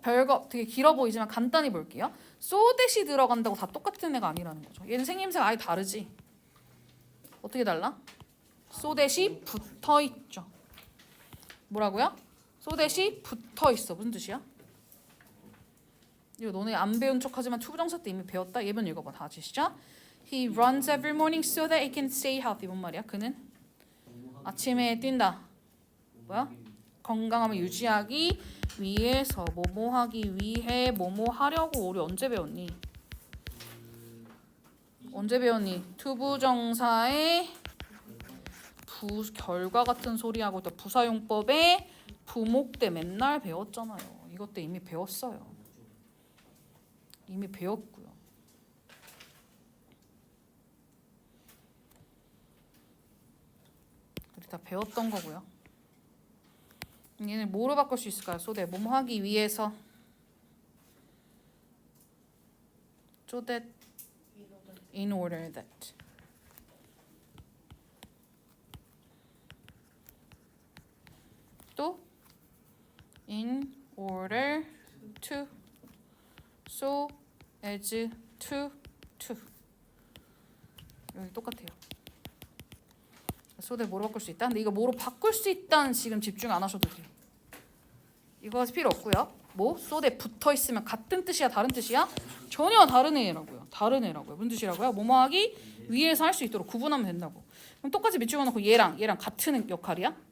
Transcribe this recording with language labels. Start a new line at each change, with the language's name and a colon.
Korean: 별거 되게 길어 보이지만 간단히 볼게요. so that이 들어간다고 다 똑같은 애가 아니라는 거죠. 얘는 생김새가 아예 다르지. 어떻게 달라? so that이 붙어 있죠. 뭐라고요? so that이 붙어 있어. 무슨 뜻이야? 이거 너네 안 배운 척하지만 투부정사 때 이미 배웠다. 예문 읽어봐. 다 아시죠?
English: He runs every morning so that he can stay healthy.
Korean: 뭔 말이야? 그는 아침에 뛴다. 뭐야? 건강함을 유지하기 위해서 뭐뭐 하기 위해 뭐뭐 하려고. 우리 언제 배웠니? 언제 배웠니? 투부정사의 결과 같은 소리하고 또 부사용법의 부목 때 맨날 배웠잖아요. 이것 때 이미 배웠어요. 이미 배웠고요. 우리 다 배웠던 거고요. 얘는 뭐로 바꿀 수 있을까요? 소대 뭐뭐 하기 위해서 so that in order that 또 in order to so as to 여기 똑같아요. 소대 뭐로 바꿀 수 있다? 근데 이거 뭐로 바꿀 수 있다는 지금 집중 안 하셔도 돼요. 이거 필요 없고요. 뭐? 소대 붙어 있으면 같은 뜻이야? 다른 뜻이야? 전혀 다른 애라고요. 다른 애라고요. 무슨 뜻이라고요? 뭐뭐 하기 위해서 할 수 있도록 구분하면 된다고. 그럼 똑같이 밑줄어 놓고 얘랑 같은 역할이야?